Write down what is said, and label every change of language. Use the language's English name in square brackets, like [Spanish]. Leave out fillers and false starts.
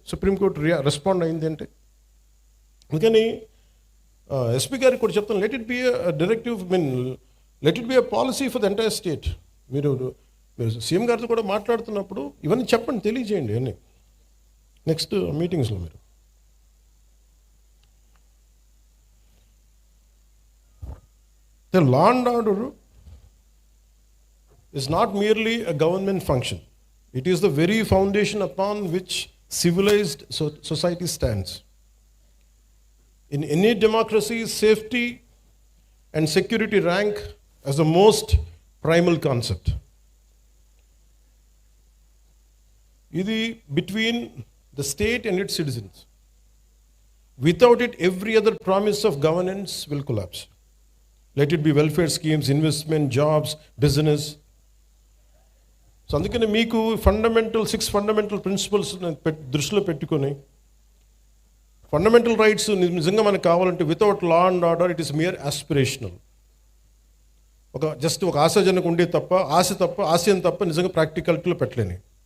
[Telugu] Supreme court respond అయింది అంటే. అందుకని ఎస్పీ గారికి కూడా చెప్తాను, [English] Let it be directive, let it be policy for the entire state. [Telugu] మీరు సీఎం గారితో కూడా మాట్లాడుతున్నప్పుడు ఇవన్నీ చెప్పండి, తెలియజేయండి అన్నీ నెక్స్ట్ మీటింగ్స్లో. మీరు [English] The law and order is not merely a government function. It is the very foundation upon which civilized society stands. In any democracy, safety and security rank as the most primal concept. Idi between the state and its citizens. Without it, every other promise of governance will collapse. Let it be welfare schemes, investment, jobs, business. [Telugu] So అందుకని మీకు 6 fundamental principles దృష్టిలో పెట్టుకొని, fundamental rights నిజంగా మనకు కావాలంటే [English] Without law and order it is mere aspirational. [Telugu] Just ఒక ఆశాజనకు ఉండే తప్ప, ఆశయం తప్ప నిజంగా ప్రాక్టికాలిటీలో పెట్టలేని.